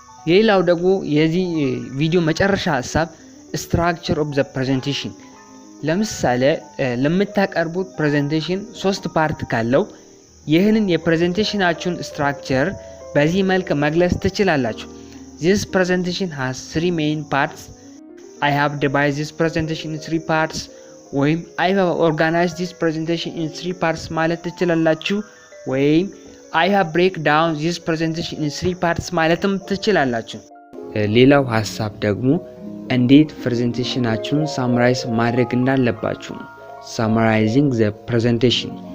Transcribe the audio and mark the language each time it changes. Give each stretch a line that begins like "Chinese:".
Amharic: ሌላው ደግሞ የዚህ ቪዲዮ መጨረሻ ሐሳብ
English: structure of the presentation
Amharic: ለምሳሌ ለምታቀርቡት ፕሬዘንቴሽን 3 ፓርት ካለው ይህንን የፕሬዘንቴሽናችሁን ስትራክቸር በዚህ መልክ መግለጽ ትችላላችሁ።
English: this presentation has 3 main parts. I have divided this presentation in 3 parts.
Amharic: ወይም
English: I have organized this presentation in 3 parts
Amharic: ማለት ትችላላችሁ። ወይም
English: I have break down this presentation in 3 parts
Amharic: ማለትም ትችላላችሁ። ሌላው ሐሳብ ደግሞ እንዴት ፕሬዘንቴሽናችሁን ሳምራይዝ ማድረግ እንዳለባችሁ
English: summarizing the presentation